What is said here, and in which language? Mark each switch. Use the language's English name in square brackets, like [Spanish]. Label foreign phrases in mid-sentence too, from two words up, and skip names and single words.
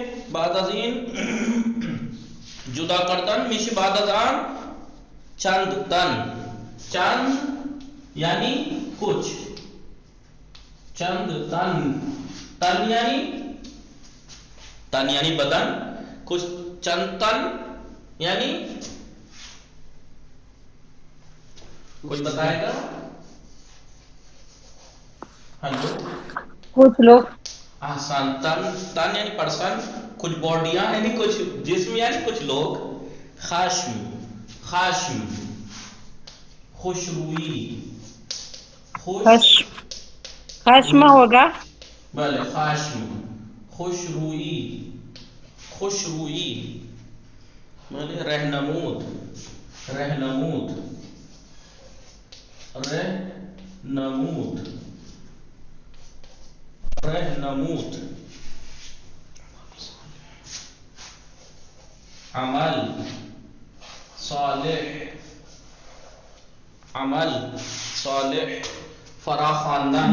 [Persian] بعد از این جدا کردن میشه بعد از آن چند [Urdu] یعنی کچھ. [Persian] چند تن [Urdu] یعنی بدن، کچھ [Persian] چند تن [Urdu] یعنی کوئی بتائے گا؟ ہلو، کچھ لوگ. احسن. تن یعنی پرسن. کچھ باڈیاں یعنی کچھ جسم یعنی کچھ لوگ. [Persian] خشم خشم خوشروئی [Urdu] خشم ہوگا. [Persian] بلے خشم خوشروئی خوشروئی بلے رہنمود رہنمود رہنمود رہنمود عمل صالح عمل صالح فرا خاندان